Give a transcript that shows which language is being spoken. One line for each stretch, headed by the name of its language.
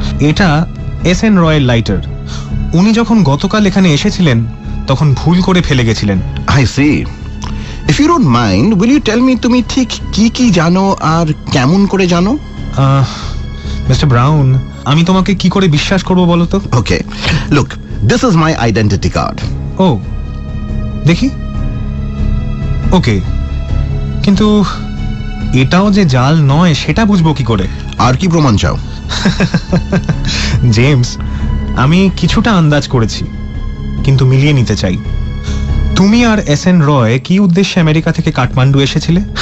Bangla: এটা এসএন রয়ের লাইটার। উনি যখন গতকাল এখানে এসেছিলেন তখন ভুল করে ফেলে গেছিলেন।
English: I see. If you don't mind, will you tell me
Bangla: তুমি ঠিক কি কি জানো আর কেমন করে জানো? মিস্টার ব্রাউন, আমি তোমাকে কি করে বিশ্বাস করব বলো তো?
English: Okay, look, this is my identity card.
Bangla: ও, দেখি। ওকে, কিন্তু এটাও যে জাল নয় সেটা বুঝবো কি করে? আর কি প্রমাণ চাও? জেমস, আমি কিছুটা আন্দাজ করেছি, কিন্তু মিলিয়ে নিতে চাই। তুমি আর এসএন রয় কি উদ্দেশ্যে আমেরিকা থেকে কাঠমান্ডু এসেছিলে?